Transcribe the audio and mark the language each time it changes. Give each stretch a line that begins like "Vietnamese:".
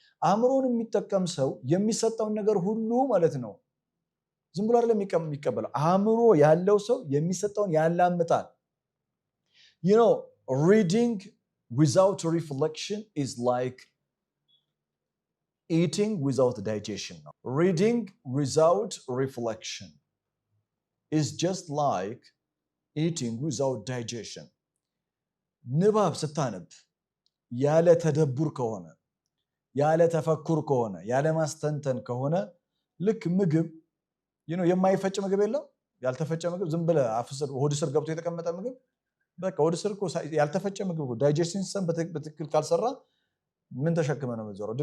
Amharic: አእምሮን የሚጠቀም ሰው የሚሰጠውን ነገር ሁሉ ማለት ነው ዝም ብሎ አይደለም የሚቀበለው። አእምሮ ያለው ሰው የሚሰጠውን ያላምጣል።
English: reading without reflection is like eating without digestion. Reading without reflection is just like eating without digestion.
Amharic: ንባብ ስታነብ ያለ ተደቡር ከሆነ ያለ ተፈኩር ከሆነ ያለ ማስተንተን ከሆነ ልክ ምግብ የማይፈጭ ምግብ የለም። ያልተፈጨ ምግብ ዝም ብለህ ሆድ ስር ገብቶ የተቀመጠ ምግብ በቃ ሆድ ስር እኮ ያልተፈጨ ምግብ ዳይጀስቲቭ ሲስተም በትክክል ካልሰራ ምን ተሸክመ ነው የምትዞረው?